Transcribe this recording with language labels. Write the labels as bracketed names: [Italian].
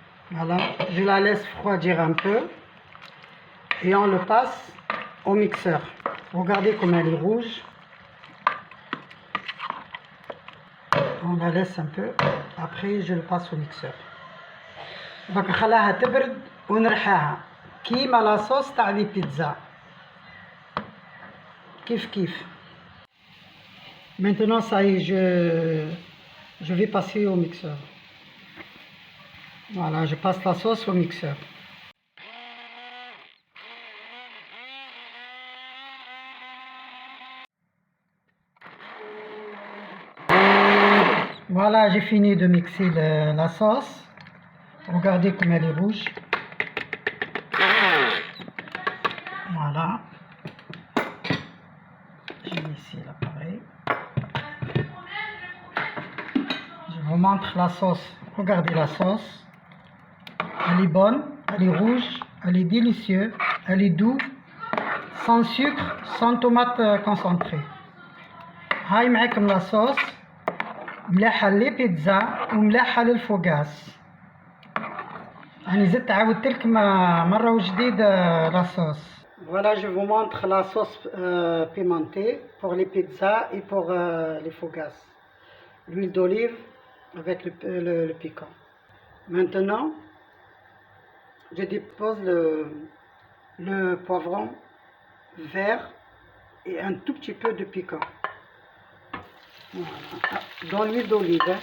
[French] Voilà, je la laisse refroidir un peu et on le passe au mixeur. Regardez comme elle est rouge. On la laisse un peu. Après, je le passe au mixeur. Donc, [Arabic] خلاها تبرد ونرحاها كيما لا صوص تاع لي بيتزا. كيف. [French] Maintenant, ça y est, je vais passer au mixeur. Voilà, je passe la sauce au mixeur. Voilà, j'ai fini de mixer la sauce. Regardez comme elle est rouge. Voilà. J'ai mis ici l'appareil. Je vous montre la sauce. Regardez la sauce. Elle est bonne, elle est rouge, elle est délicieuse, elle est douce, sans sucre, sans tomate concentrée. [Arabic] هاي معكم la sauce. ملاحة للبيتزا وملاحة للفوغاس. يعني زدت عاودت لكم مرة وجديدة la sauce. [French] Voilà, je vous montre la sauce pimentée pour les pizzas et pour les fougasses. L'huile d'olive avec le piquant. Maintenant, je dépose le poivron vert et un tout petit peu de piquant. Voilà. Dans l'huile d'olive.